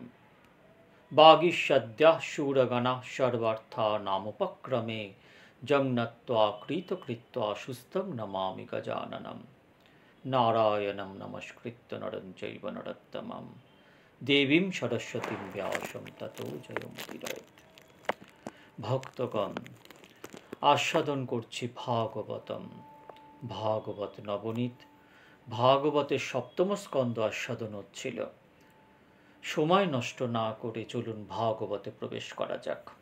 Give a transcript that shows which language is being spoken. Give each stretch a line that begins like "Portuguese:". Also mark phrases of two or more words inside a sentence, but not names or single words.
Sanskrit: वागीषद्याः शूरगणाः सर्वार्थानामुपक्रमे जङ्नत्वा कृतकृत्वा सुस्थं नमामि गजाननं। नारायणं नमस्कृत्य नरं चैव नरोत्तमं देवीं सरस्वतीं व्यासं ततो जयमुदीरयेत्।
Bangla: ভক্তগণ, আস্বাদন করছি ভাগবতম। ভাগবত নবনীত ভাগবতের সপ্তম স্কন্ধ আস্বাদন হচ্ছিল। সময় নষ্ট না করে চলুন ভাগবতে প্রবেশ করা যাক।